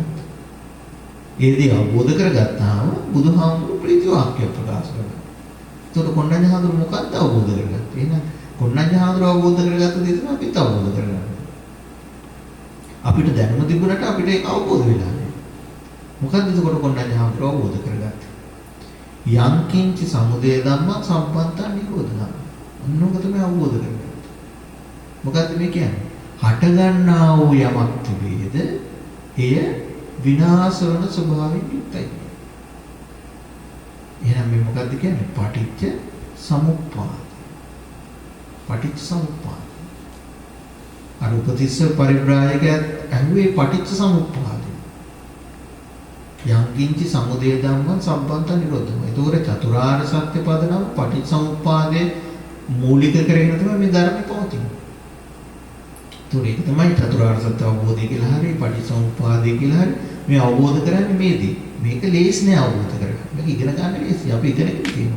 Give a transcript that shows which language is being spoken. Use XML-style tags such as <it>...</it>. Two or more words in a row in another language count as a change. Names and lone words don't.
<si>ඒ දේ අවබෝධ කරගත්තාම බුදුහාමුදුරුවෝ ප්‍රීති වාක්‍ය ප්‍රකාශ කළා. ඒතකොට කොණ්ණඤ්ඤ හාමුදුරුවෝ මොකක්ද අවබෝධ කරගත්තේ? එහෙනම් කොණ්ණඤ්ඤ හාමුදුරුවෝ අවබෝධ කරගත්ත දේ තමයි අපිත් අවබෝධ කරගන්න. අපිට දැනුම තිබුණාට අපිට ඒක අවබෝධ වෙලා නැහැ. මොකද්ද ඒකට කොණ්ණඤ්ඤ හාමුදුරුවෝ අවබෝධ කරගත්තේ?</si> <pi>යං කිංච සමුදය ධම්මං සම්පන්තා නිරෝධ ධම්මං.</pi> <si>අන්නෝක තමයි අවබෝධ කරගත්තේ. මොකද්ද මේ කියන්නේ? හට ගන්නා වූ යමක් තිබේද එය විනාශ වන ස්වභාවයෙන් යුක්තයි. එහෙනම් මේ මොකද්ද කියන්නේ?</si> <pi>පටිච්ච සමුප්පාද. පටිච්ච සමුප්පාද.</pi> <si>අර උපතිස්ස පරිබ්‍රාජකයන් ඇහුවේ පටිච්ච සමුප්පාදය.</si> <pi>යං කිංචි සමුදය ධම්මං සම්බන්ත නිරෝධම.</pi> <si>ඒතකොට චතුරාර්ය සත්‍ය පදනම් පටිච්ච සමුප්පාදයේ මූලික කරගෙන තමයි මේ ධර්මය පවතින්නේ. ඒක තමයි චතුරාර්ය සත්‍ය අවබෝධය කියලා හරි පටිච්චසමුප්පාදය කියලා හරි මේ අවබෝධ කරන්නේ මේදී. මේක ලේසි නෑ අවබෝධ කරගන්න. මේක ඉගෙන ගන්න ලේසි. අපි ඉගෙනගෙන තියෙනවා.</si>